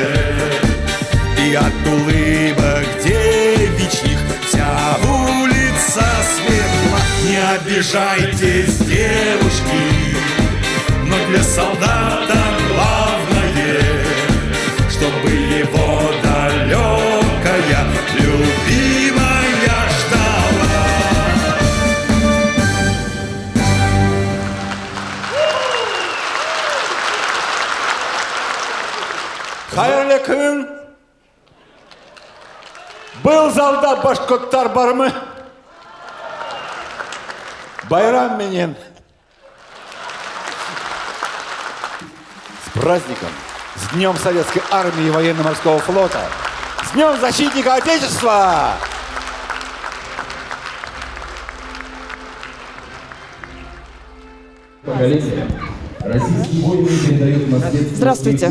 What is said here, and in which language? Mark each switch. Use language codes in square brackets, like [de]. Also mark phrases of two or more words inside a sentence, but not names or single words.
[ru] И от улыбок девичьих вся улица светла. Не обижайтесь, девушки, но для солдата главное, чтобы его далекая любимая ждала. [ba] Хайырлы күн. Был залда башкоттар бармы? Байрам менен. [ru] С праздником, с Днем Советской Армии и Военно-Морского Флота, с Днем Защитника Отечества! Здравствуйте.